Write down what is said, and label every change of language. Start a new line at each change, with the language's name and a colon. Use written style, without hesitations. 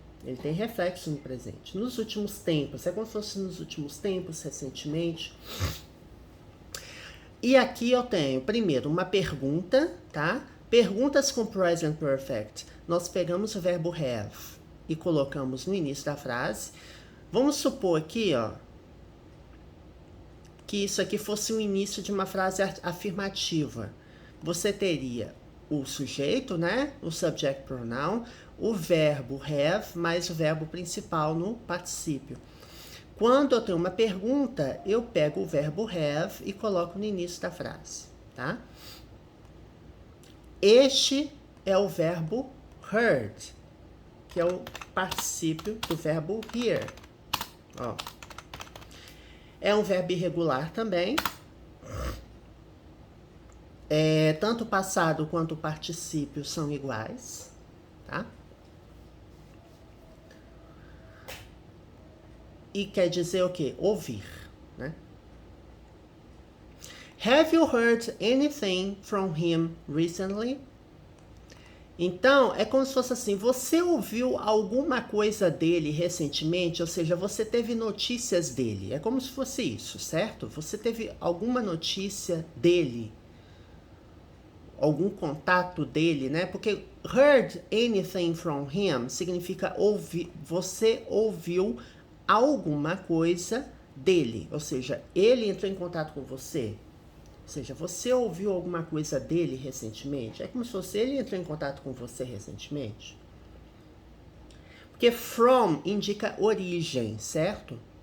Portuguese: Ele tem reflexo no presente. Nos últimos tempos, é como se fosse nos últimos tempos, recentemente. E aqui eu tenho, primeiro, uma pergunta, tá? Perguntas com present perfect. Nós pegamos o verbo have e colocamos no início da frase. Vamos supor aqui, ó, que isso aqui fosse o início de uma frase afirmativa. Você teria o sujeito, né? O subject pronoun, o verbo have, mais o verbo principal no particípio. Quando eu tenho uma pergunta, eu pego o verbo have e coloco no início da frase, tá? Este é o verbo heard, que é o particípio do verbo hear. Ó. É um verbo irregular também. Tanto o passado quanto o particípio são iguais, tá? E quer dizer o quê? Ouvir, né?
English: Have you heard anything from him recently?
Portuguese: Então, é como se fosse assim, você ouviu alguma coisa dele recentemente? Ou seja, você teve notícias dele. É como se fosse isso, certo? Você teve alguma notícia dele? Algum contato dele, né? Porque
English: heard anything from him
Portuguese: significa ouvir, você ouviu alguma coisa dele, ou seja, ele entrou em contato com você, ou seja, você ouviu alguma coisa dele recentemente, é como se fosse ele entrou em contato com você recentemente, porque from indica origem, certo?